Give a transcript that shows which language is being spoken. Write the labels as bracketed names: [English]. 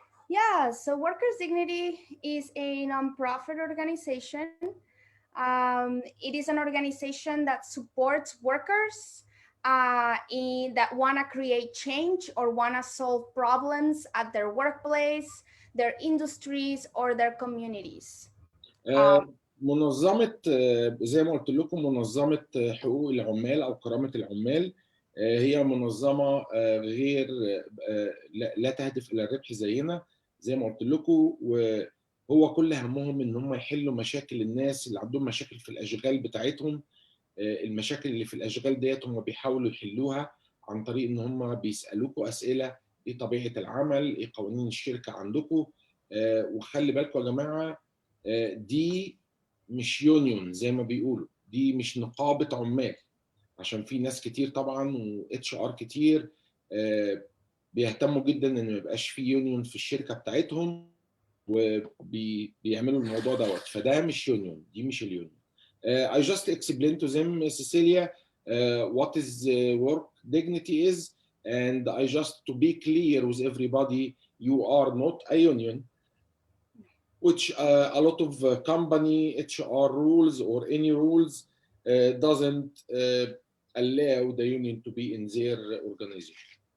[English] Yeah, so Workers Dignity is a nonprofit organization. It is an organization that supports workers that want to create change or want to solve problems at their workplace, their industries, or their communities. [Arabic] منظمة زي ما قلت لكم منظمة حقوق العمال أو كرامة العمال هي منظمة غير لا تهدف إلى الربح زينا زي ما قلت لكم، وهو كل همهم إن هم يحلوا مشاكل الناس اللي عندهم مشاكل في الأشغال بتاعتهم. المشاكل اللي في الأشغال ديت هم بيحاولوا يحلوها عن طريق إن هم بيسألوكوا أسئلة: إيه طبيعة العمل؟ إيه قوانين الشركة عندكم؟ وخلي بالكم يا جماعة، دي مش يونيون زي ما بيقولوا، دي مش نقابة عمال، عشان في ناس كتير طبعا واتش ار كتير بيهتموا جدا ان ما يبقاش في يونيون في الشركة بتاعتهم وبيعملوا الموضوع دوت. فده مش يونيون، دي مش اليونيون. [English] I just explained to them, Cecilia, what is work dignity is, and I just to be clear with everybody, you are not a union, which a lot of company HR rules or any rules doesn't allow the union to be in their organization.